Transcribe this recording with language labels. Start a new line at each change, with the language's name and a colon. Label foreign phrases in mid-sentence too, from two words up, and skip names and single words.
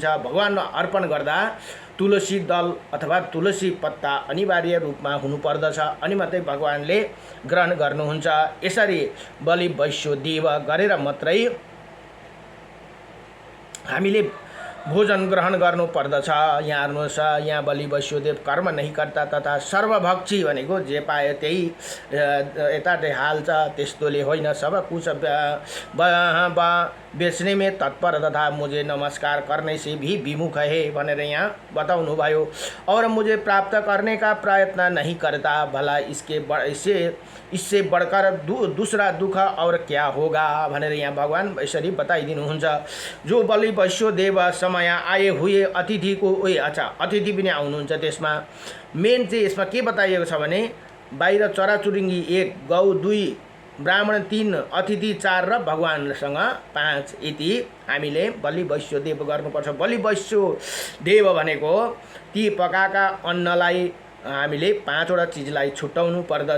Nepali: भगवानलाई अर्पण गर्दा तुलसी दल अथवा तुलसी पत्ता अनिवार्य रूपमा हुनुपर्दछ, अनि मात्रै भगवानले ग्रहण गर्नुहुन्छ। यसरी बलि वैश्वदेव गरेर मात्रै हामीले भोजन ग्रहण गर्नु पर्दछ। यहाँ हेर्नुहोस्, यहाँ बलि वैश्वदेव
Hindi: कर्म नहीं करता तथा सर्वभक्षी
Nepali: भनेको जे पायो त्यही यताटे हाल्छ, त्यस्तोले होइन।
Hindi: सब कुछ बेच्ने में तत्पर तथा मुझे नमस्कार करने से भी विमुख है
Nepali: भनेर यहाँ बताउनु भयो।
Hindi: और मुझे प्राप्त करने का प्रयत्न नहीं करता, भला इससे बढ़कर दूसरा दुख और क्या होगा
Nepali: भनेर यहाँ भगवान यसरी बताइदिनुहुन्छ।
Hindi: जो बलि वैश्वदेव समय आए हुए अतिथि को, अच्छा
Nepali: अतिथि पनि आउनुहुन्छ त्यसमा। मेन चाहिँ यसमा के बताइएको छ भने बाहिर चराचुरुङ्गी 1, गौ 2 ब्राह्मण 3, अतिथि 4 र भगवानसँग 5 यति हामीले बलि वैश्य देव गर्नुपर्छ। बलि वैश्य देव भनेको ती पकाएका अन्नलाई हामीले 5 वटा चिजलाई छुट्याउनु पर्दछ।